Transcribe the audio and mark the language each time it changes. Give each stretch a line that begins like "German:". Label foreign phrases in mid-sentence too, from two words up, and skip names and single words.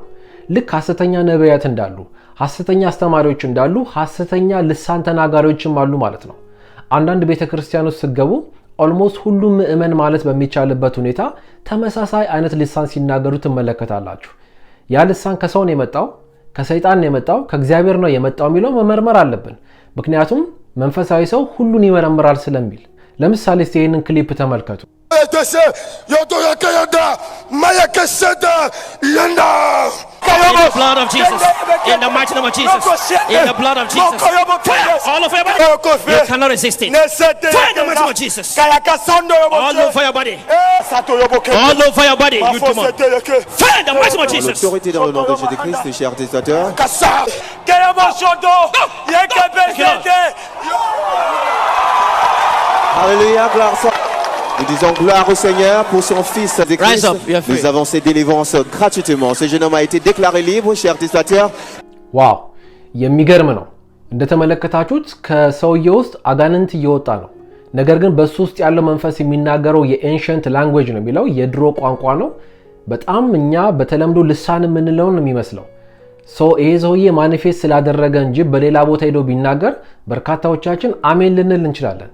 Amharic: ልክ ሐሰተኛ ነቢያት እንዳሉ፣ ሐሰተኛ አስተማሪዎች እንዳሉ፣ ሐሰተኛ ልሳን ተናጋሪዎችም አሉ ማለት ነው። አንዳንድ ቤተክርስቲያኖች ሲገቡ ኦልሞስት ሁሉም ምእመን ማለት በሚቻልበት ሁኔታ ተመሳሳይ አይነት ልሳን ሲናገሩ ትመለከታላችሁ። ያ ልሳን ከሰው ነው የመጣው፣ ከሰይጣን ነው የመጣው፣ ከእግዚአብሔር ነው የመጣው የሚለው መመርመር አለብን። ምክንያቱም መንፈሳዊ ሰው ሁሉን ይመረምራል ስለሚል። ለምሳሌ እስቲ ይህንን ክሊፕ ተመልከቱ።
English: In the blood of Jesus, in the mighty name of Jesus, in the blood of Jesus, fire all over your body. You cannot resist it. Fire in the mighty name of Jesus, all over your body, all over your body. You demon, fire in the mighty name of Jesus.
French: L'autorité dans le nom de Jésus-Christ, chers téléspectateurs. Alléluia, gloire soit. Nous disons gloire au Seigneur pour son Fils de Christ. Nous avons ces délivrances gratuitement. Ce jeune homme a été déclaré libre, chers téléspectateurs.
Amharic: ዋው የሚገርም ነው። እንደተመለከታችሁት ከሰውየው ውስጥ አጋንንት እየወጣ ነው። ነገር ግን በሱ ውስጥ ያለው መንፈስ የሚናገረው
English: የ ancient language
Amharic: ነው የሚለው የድሮ ቋንቋ ነው። በጣም እኛ በተለምዶ ልሳን የምንለው ነው የሚመስለው። ይሄ ሰውዬ ማኒፌስት ስላደረገ እንጂ በሌላ ቦታ ሄዶ ቢናገር በርካታዎቻችን አሜን ልንል እንችላለን።